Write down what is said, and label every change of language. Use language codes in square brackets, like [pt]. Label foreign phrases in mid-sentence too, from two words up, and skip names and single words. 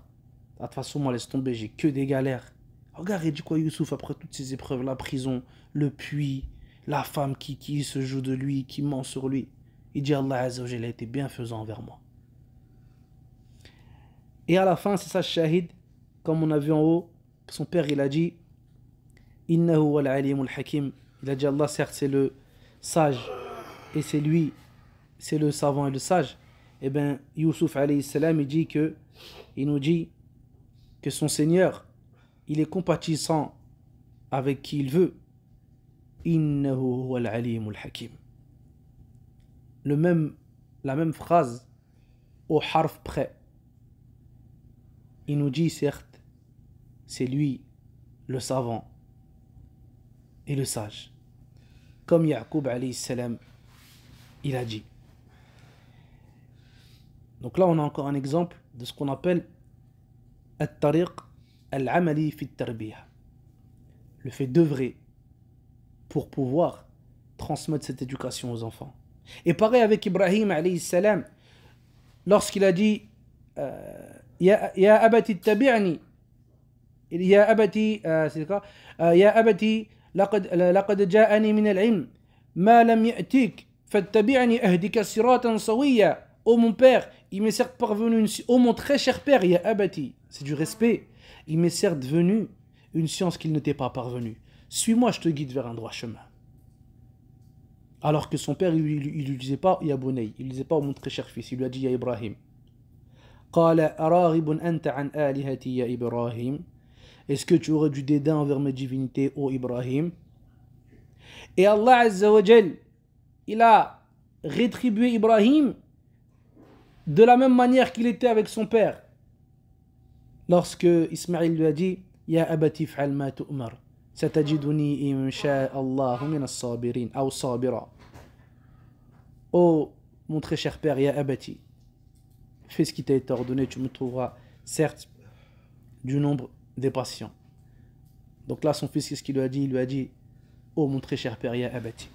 [fr] Ah, de toute façon, moi, laisse tomber, j'ai que des galères. Regarde, il dit quoi, Youssouf, après toutes ces épreuves, la prison, le puits, la femme qui se joue de lui, qui ment sur lui. Il dit, [ar] الله عز وجل [fr] a été bienfaisant envers moi. Et à la fin, c'est ça, shahid, comme on a vu en haut, son père, il a dit, [ar] إنه هو العليم الحكيم. [fr] Il a dit, Allah, certes, c'est le sage, et c'est lui, c'est le savant et le sage. Eh bien, Youssouf, [ar] عليه السلام, [fr] il nous dit que son Seigneur, il est compatissant avec qui il veut. [ar] إنه هو العليم الحكيم. [fr] La même phrase, au harf près. Il nous dit, certes, c'est lui, le savant et le sage. Comme Ya'qub [ar] عليه السلام, [fr] il a dit. Donc là, on a encore un exemple de ce qu'on appelle [ar] الطريق العملي في التربية. [fr] Le fait d'œuvrer pour pouvoir transmettre cette éducation aux enfants. Et pareil avec Ibrahim [ar] عليه السلام, [fr] lorsqu'il a dit [ar] يا أبت اتبعني، يا أبت, [fr] c'est quoi? [ar] يا أبت لقد جاءني من العلم ما لم يأتك فاتبعني أهدك صراطا سويا. [fr] Oh mon père, il m'est certes parvenu oh mon très cher père, [ar] يا أبت, [fr] c'est du respect. Il m'est certes venu une science qu'il ne t'est pas parvenue. Suis-moi, je te guide vers un droit chemin. Alors que son père, il lui disait pas [ar] يا بني, [fr] il lui disait pas oh mon très cher fils, il lui a dit [ar] يا إبراهيم. [fr] Est-ce que tu aurais du dédain envers mes divinités, ô Ibrahim? Et [ar] الله عز وجل, [fr] il a rétribué Ibrahim de la même manière qu'il était avec son père. Lorsque Ismaïl lui a dit [ar] يا أبت افعل ما تؤمر ستجدني إن شاء الله من الصابرين [fr] ou sabira. Oh mon très cher père, [ar] يا أبت, [fr] fais ce qui t'a été ordonné, tu me trouveras certes du nombre des patients. Donc là, son fils, qu'est-ce qu'il lui a dit? Il lui a dit oh mon très cher père, [ar] يا أبت.